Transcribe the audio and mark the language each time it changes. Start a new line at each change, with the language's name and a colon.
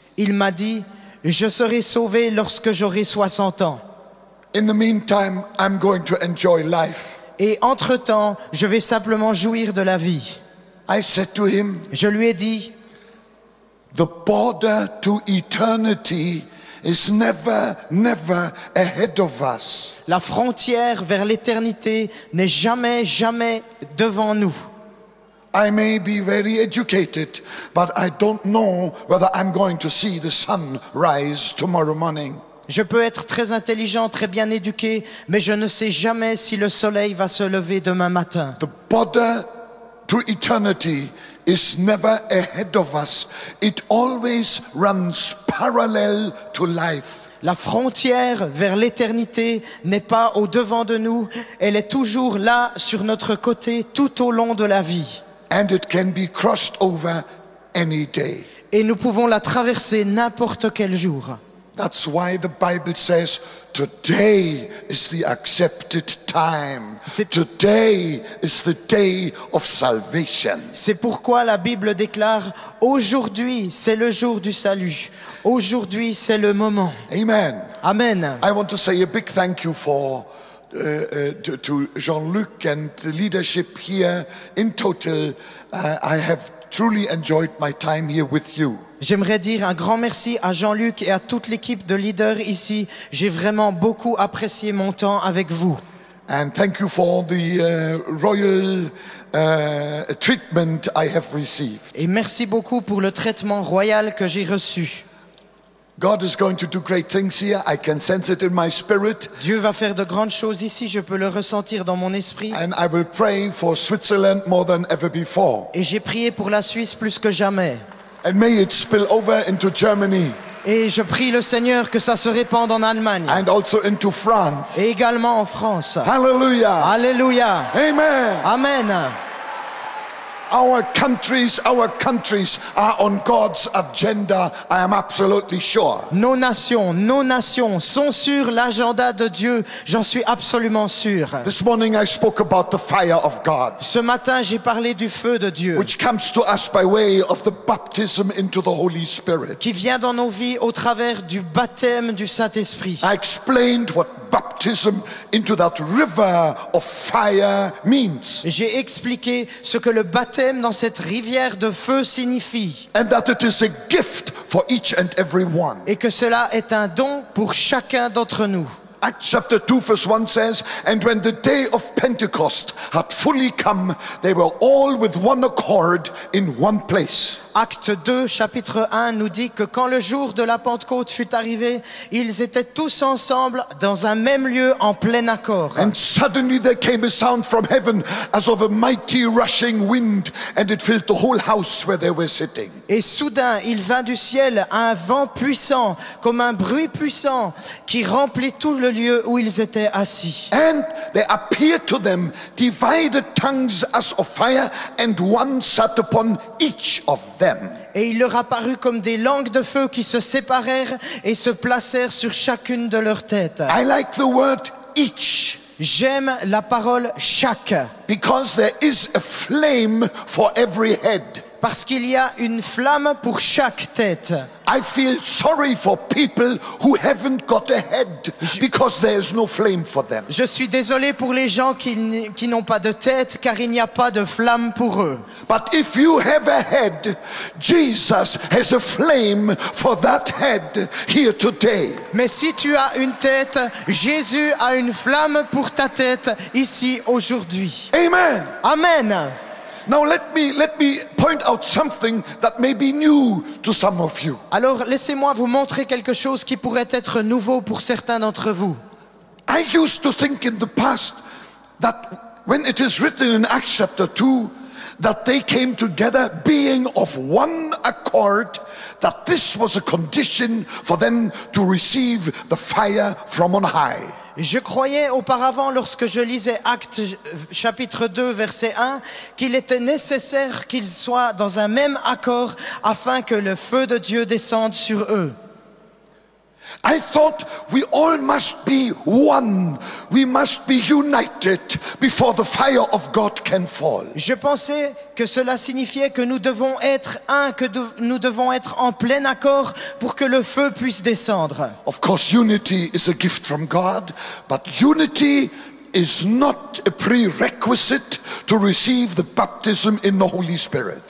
French: Il m'a dit, je serai sauvé lorsque j'aurai 60 ans.
English: In the meantime, I'm going to enjoy life.
French: Et entre-temps, je vais simplement jouir de la vie.
English: I said to him,
French: Je lui ai dit,
English: the border to eternity is never ahead of us.
French: la frontière vers l'éternité n'est jamais, jamais devant nous.
English: I may be very educated, but I don't know whether I'm going to see the sun rise tomorrow morning.
French: Je peux être très intelligent, très bien éduqué, mais je ne sais jamais si le soleil va se lever demain matin.
English: The border to eternity is never ahead of us. It always runs parallel to life.
French: La frontière vers l'éternité n'est pas au devant de nous, elle est toujours là sur notre côté tout au long de la vie.
English: And it can be crossed over any day.
French: Et nous pouvons la traverser n'importe quel jour.
English: That's why the Bible says, today is the accepted time. Today is the day of salvation.
French: C'est pourquoi la Bible déclare, aujourd'hui c'est le jour du salut. Aujourd'hui c'est le moment.
English: Amen.
French: Amen.
English: I want to say a big thank you to Jean-Luc and the leadership here. In total, I have truly enjoyed my time here with you.
French: J'aimerais dire un grand merci à Jean-Luc et à toute l'équipe de leaders ici. J'ai vraiment beaucoup apprécié mon temps avec vous.
English: And thank you for the royal treatment I have received.
French: Et merci beaucoup pour le traitement royal que j'ai reçu.
English: God is going to do great things here. I can sense it in my spirit.
French: Dieu va faire de grandes choses ici, je peux le ressentir dans mon esprit.
English: And I will pray for Switzerland more than ever before.
French: Et j'ai prié pour la Suisse plus que jamais.
English: And may it spill over into Germany.
French: Et je prie le Seigneur que ça se répande en Allemagne.
English: And also into France.
French: Et également en France.
English: Hallelujah.
French: Alléluia.
English: Amen.
French: Amen.
English: Our countries are on God's agenda. I am absolutely sure.
French: Nos nations sont sur l'agenda de Dieu. J'en suis absolument sûr.
English: This morning I spoke about the fire of God,
French: Ce matin, j'ai parlé du feu de Dieu
English: which comes to us by way of the baptism into the Holy Spirit.
French: qui vient dans nos vies au travers du baptême du Saint-Esprit.
English: I explained what baptism into that river of fire means.
French: J'ai expliqué ce que le baptême dans cette rivière de feu signifie.
English: And that it is a gift for each and every one.
French: Et que cela est un don pour chacun d'entre nous.
English: Acts chapter 2 verse 1 says, and when the day of Pentecost had fully come, they were all with one accord in one place.
French: Acte 2, chapitre 1 nous dit que quand le jour de la Pentecôte fut arrivé, ils étaient tous ensemble dans un même lieu en plein accord.
English: And suddenly there came a sound from heaven as of a mighty rushing wind, and it filled the whole house where they were sitting.
French: Et soudain, il vint du ciel un vent puissant, comme un bruit puissant, qui remplit tout le lieu où ils étaient assis.
English: And there appeared to them divided tongues as of fire, and one sat upon each of them.
French: Et il leur apparut comme des langues de feu qui se séparèrent et se placèrent sur chacune de leurs têtes.
English: I like the word each.
French: J'aime la parole chaque,
English: Because there is a flame for every head.
French: Parce qu'il y a une flamme pour chaque tête.
English: I feel sorry for people who haven't got a head because there's no flame for them.
French: Je suis désolé pour les gens qui n'ont pas de tête car il n'y a pas de flamme pour eux.
English: But if you have a head, Jesus has a flame for that head here today.
French: Mais si tu as une tête, Jésus a une flamme pour ta tête ici aujourd'hui.
English: Amen.
French: Amen.
English: Now let me point out something that may be new to some of you.
French: Alors laissez-moi vous montrer quelque chose qui pourrait être nouveau pour certains d'entre vous.
English: I used to think in the past that when it is written in Acts chapter 2 that they came together being of one accord, that this was a condition for them to receive the fire from on high.
French: Je croyais auparavant, lorsque je lisais Actes chapitre 2 verset 1, qu'il était nécessaire qu'ils soient dans un même accord afin que le feu de Dieu descende sur eux.
English: I thought we all must be one. We must be united before the fire of God can fall.
French: Je pensais que cela signifiait que nous devons être un, que nous devons être en plein accord pour que le feu puisse descendre.
English: Of course, unity is a gift from God, but unity is not a prerequisite to receive the baptism in the Holy Spirit.